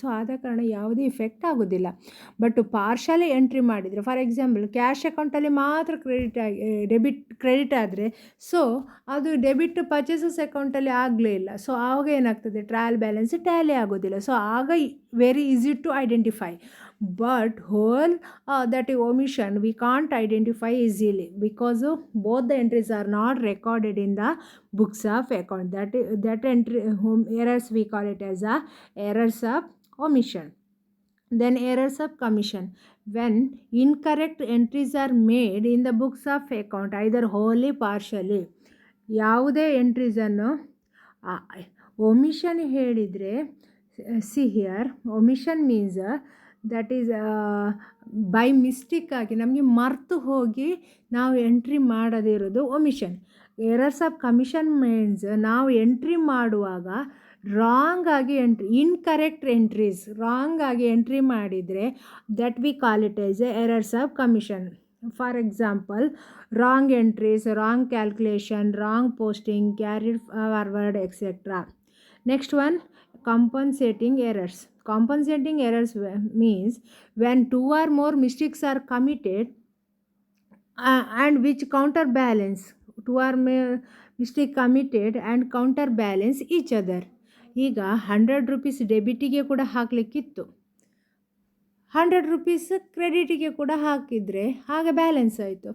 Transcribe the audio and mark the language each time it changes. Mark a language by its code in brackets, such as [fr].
[kn] So ಆದ ಕಾರಣ ಯಾವುದೇ ಇಫೆಕ್ಟ್ ಆಗೋದಿಲ್ಲ. ಬಟ್ ಪಾರ್ಷಲಿ ಎಂಟ್ರಿ ಮಾಡಿದರೆ, ಫಾರ್ ಎಕ್ಸಾಂಪಲ್ ಕ್ಯಾಶ್ ಅಕೌಂಟಲ್ಲಿ ಮಾತ್ರ ಕ್ರೆಡಿಟ್ ಆದರೆ ಸೊ ಅದು ಡೆಬಿಟ್ ಪರ್ಚೇಸಸ್ ಅಕೌಂಟಲ್ಲಿ ಆಗಲೇ ಇಲ್ಲ. ಸೊ ಆವಾಗ ಏನಾಗ್ತದೆ, ಟ್ರಯಲ್ ಬ್ಯಾಲೆನ್ಸ್ ಟ್ಯಾಲಿ ಆಗೋದಿಲ್ಲ. [en] So ಆಗ very easy to identify. But whole that omission we can't identify easily because both the entries are not recorded in the books of account. That entry errors we call it as a errors of omission. Then errors of commission, when incorrect entries are made in the books of account either wholly partially. [kn] ಯಾವುದೇ ಎಂಟ್ರೀಸನ್ನು omission ಹೇಳಿದರೆ, [en] see here omission means that is [kn] by ಮಿಸ್ಟೇಕಾಗಿ ನಮಗೆ ಮರೆತು ಹೋಗಿ ನಾವು entry ಮಾಡದಿರೋದು omission. Errors of commission means ನಾವು entry ಮಾಡುವಾಗ wrong ಆಗಿ ಇನ್ಕರೆಕ್ಟ್ ಎಂಟ್ರೀಸ್ ರಾಂಗ್ ಆಗಿ ಎಂಟ್ರಿ ಮಾಡಿದರೆ [en] That we call it as a errors of commission. For example, wrong entries, wrong calculation, wrong posting, carried forward etcetera. Next one, compensating errors. Compensating errors means when two or more mistakes are committed and which counterbalance, two or more mistake committed and counterbalance each other. [kn] ಈಗ 100 rupees ಡೆಬಿಟಿಗೆ ಕೂಡ ಹಾಕಲಿಕ್ಕಿತ್ತು, 100 rupees ಕ್ರೆಡಿಟಿಗೆ ಕೂಡ ಹಾಕಿದರೆ ಆಗ balance ಆಯಿತು.